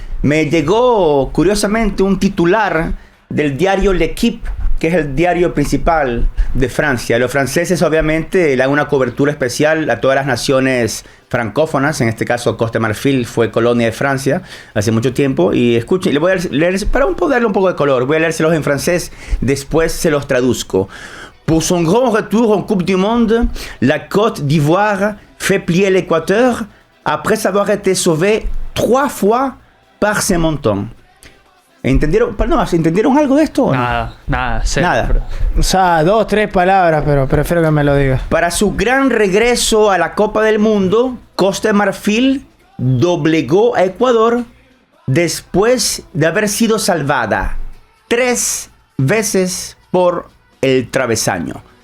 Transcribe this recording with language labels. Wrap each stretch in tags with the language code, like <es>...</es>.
<es>Me llegó curiosamente un titular del diario L'Équipe, que es el diario principal de Francia. Los franceses obviamente le dan una cobertura especial a todas las naciones francófonas. En este caso Costa de Marfil fue colonia de Francia hace mucho tiempo. Y escuchen, le voy a leer para darle un poco de color. Voy a leérselos en francés, después se los traduzco.</es> <fr>Pour son grand retour en Coupe du Monde, la Côte d'Ivoire fait plier l'Équateur après avoir été sauvée 3 fois par ses montons.</fr> <es>¿Entendieron algo de esto? Nada. Nada. O sea, 2, 3 palabras, pero prefiero que me lo digas. Para su gran regreso a la Copa del Mundo, Costa de Marfil doblegó a Ecuador después de haber sido salvada 3 veces por el travesaño.</es>